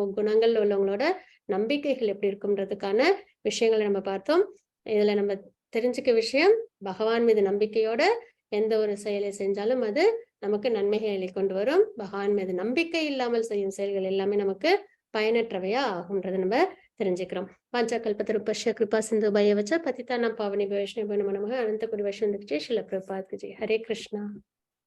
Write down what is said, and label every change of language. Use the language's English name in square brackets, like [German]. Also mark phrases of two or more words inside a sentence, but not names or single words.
[Tamil] குணங்கள்ல உள்ளவங்களோட நம்பிக்கைகள் எப்படி இருக்கும்ன்றதுக்கான விஷயங்களை நம்ம பார்த்தோம். இதுல நம்ம தெரிஞ்சுக்க விஷயம், பகவான் மீது நம்பிக்கையோட எந்த ஒரு செயலை செஞ்சாலும் அது நமக்கு நன்மைகளை கொண்டு வரும். பகவான் மீது நம்பிக்கை இல்லாமல் செய்யும் செயல்கள் எல்லாமே நமக்கு பயனற்றவையா ஆகும்ன்றதை நம்ம தெரிஞ்சுக்கிறோம். [Sanskrit] वाञ्छाकल्पतरुभ्यश्च कृपा सिन्धुभ्येव च पतितानां पावनेभ्यो वैष्णवेभ्यो नमो नमः। [Hindi] अनन्तकोटि वैष्णव श्रील प्रभुपाद की जय। [Sanskrit] हरे कृष्णा।